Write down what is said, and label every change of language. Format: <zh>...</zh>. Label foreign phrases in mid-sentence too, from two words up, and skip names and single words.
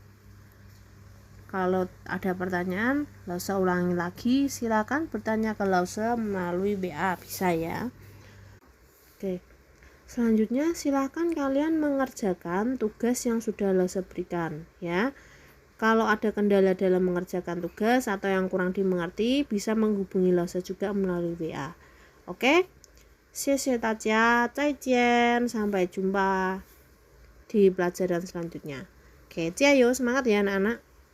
<id>Kalau ada pertanyaan, Lause ulangi lagi, silakan bertanya ke Lause melalui WA, bisa ya. Oke. Selanjutnya silakan kalian mengerjakan tugas yang sudah Lause berikan ya. Kalau ada kendala dalam mengerjakan tugas atau yang kurang dimengerti, bisa menghubungi Lause juga melalui WA. Oke?</id> <zh>谢谢大家，再见，</zh> <id>sampai jumpa di pelajaran selanjutnya. Oke,</id> <zh>加油，</zh> <id>semangat ya anak-anak.</id>